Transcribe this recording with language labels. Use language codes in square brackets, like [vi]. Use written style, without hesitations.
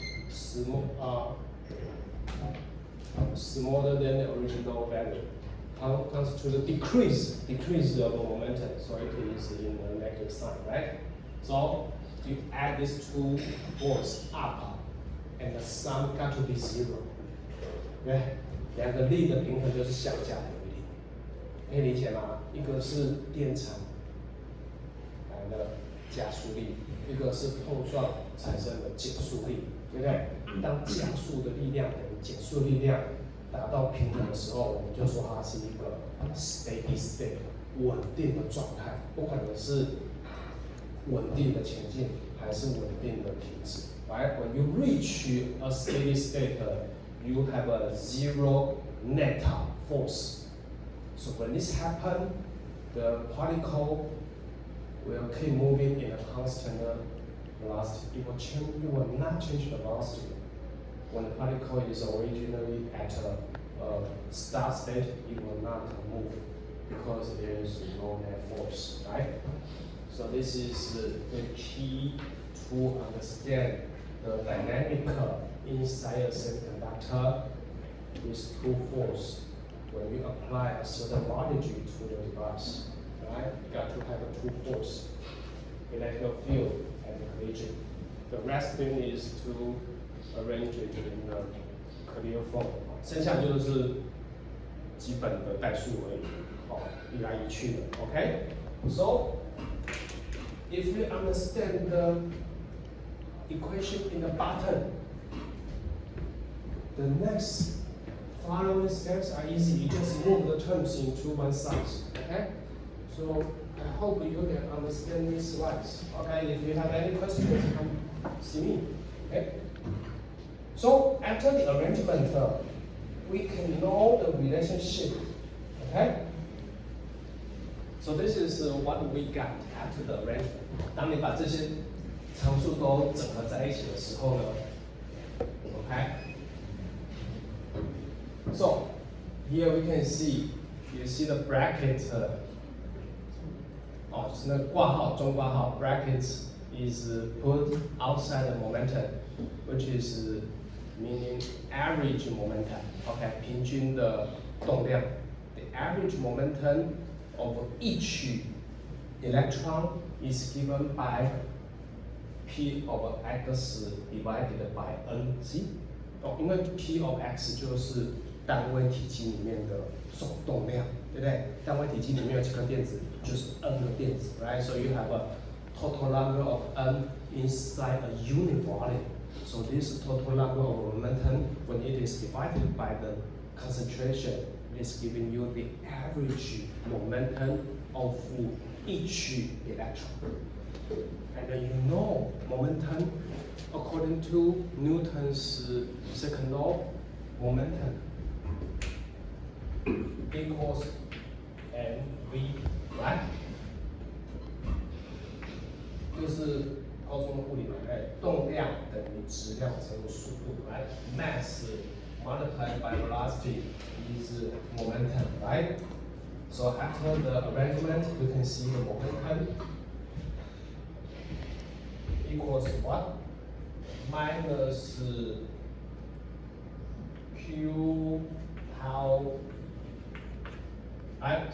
[en] Smaller than the original value. Comes to the decrease of the momentum. So it is in the negative sign, right? So you add these two forces up, and the sum got to be 0。 [zh] 对，两个力的平衡就是相加等于0，可以理解吗？一个是电场来的加速力，一个是碰撞产生的减速力，对不对？当加速的力量等于减速力量达到平衡的时候，我们就说它是一个 steady state 稳定的状态，不管你是稳定的前进还是稳定的停止。 [en] Right? When you reach a steady state, you have a 0 net force. So when this happens, the particle will keep moving in a constant velocity. It will not change the velocity. When the particle is originally at a start state, it will not move because there is no net force, right? So this is the key to understand the dynamic inside a semiconductor with two forces. When you apply a certain voltage to the device, right? You got to have two forces, electrical field and collision. The rest thing is to arrange it in a clear form. [zh] 剩下就是基本的代数而已，移来移去的 ，OK？ [en] So if you understand the equation in the bottom, the next following steps are easy. You just move the terms into one side. Okay? So I hope you can understand these slides. Okay, if you have any questions, come see me. Okay? So after the arrangement, we can know the relationship. Okay? So this is what we got after the arrangement. [zh] 当你把这些常数都整合在一起的时候呢 ，OK？ [en] So here we can see, you see the bracket. [zh] 就是那个挂号中挂号 [en] brackets is put outside the momentum, which is meaning average momentum. [zh] OK， 平均的动量。 [en] The average momentum of each electron is given by P of x divided by n. See？ [zh] 因为 P of x 就是单位体积里面的总动量，对不对？单位体积里面有几颗电子，就是 n 个电子 ，right? [en] So you have a total number of n inside a unit volume. So this total number of momentum, when it is divided by the concentration, it is giving you the average momentum of each electron. And then you know momentum according to Newton's second law, momentum equals mv, right? [zh] 就是高中的物理嘛，动量等于质量乘以速度 ，right? [en] Mass multiplied by velocity is momentum, right? So after the arrangement, you can see the momentum equals what? Minus Q tau. Right?